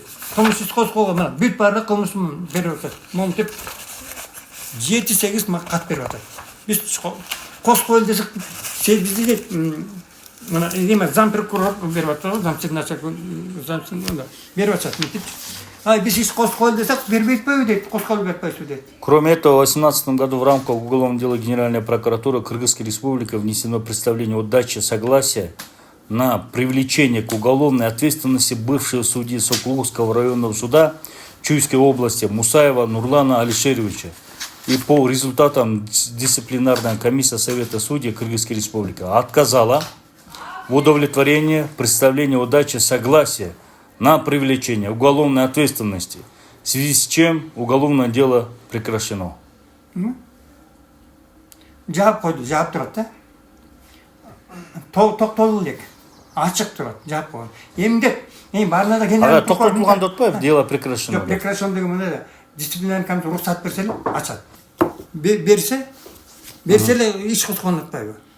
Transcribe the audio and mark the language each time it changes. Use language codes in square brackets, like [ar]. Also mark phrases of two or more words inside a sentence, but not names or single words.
[ky] Кылмыш козголгон мына бүт баары кылмыш берип атат. Момтип 7-8 мага кат берип атат. Биз козгол десек, бизди дейт. Мына эме зам прокурор берип атат, замчы начальник берип атат. Биз иш козгол десек, бербейт дейт, козгол бербейт дейт. [ru] Кроме этого, в 2018 году в рамках уголовного дела Генеральной прокуратуры Кыргызской Республики внесено представление о даче согласия на привлечение к уголовной ответственности бывшего судьи Сокулукского районного суда Чуйской области Мусаева Нурлана Алишеровича. И по результатам дисциплинарная комиссия Совета судей Кыргызской Республики отказала в удовлетворении представления о даче согласия на привлечение уголовной ответственности, в связи с чем уголовное дело прекращено. [ky] Жаап койду, жаап турат да. Токтолду элек. Ачык турат, жаап койду. Эмгек, баарына да генерал токтотулган деп атпайбы, [ru] дело прекращено. [ky] Жок, прекращено деген мында [ru] дисциплинарный комиссия [ky] уруксат берсе эле ачат. Берсе эле иш козгонуп атпайбы.